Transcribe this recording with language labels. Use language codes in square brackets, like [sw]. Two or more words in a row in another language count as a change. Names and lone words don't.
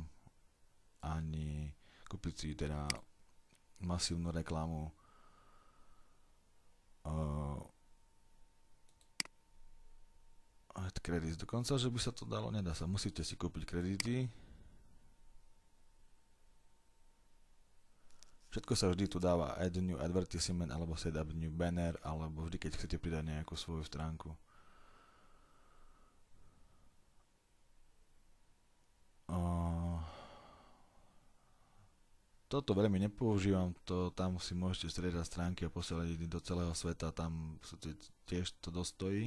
[sk] Ani kúpiť si teda masívnu reklamu. Kredit dokonca, že by sa to dalo, nedá sa. Musíte si kúpiť kredity. Všetko sa vždy tu dáva [en] add new advertisement [sk] alebo [en] set up new banner [sk] alebo vždy keď chcete pridať nejakú svoju stránku. Toto veľmi nepoužívam, tam si môžete striedať stránky a posielať ich do celého sveta, tam tiež to dostojí.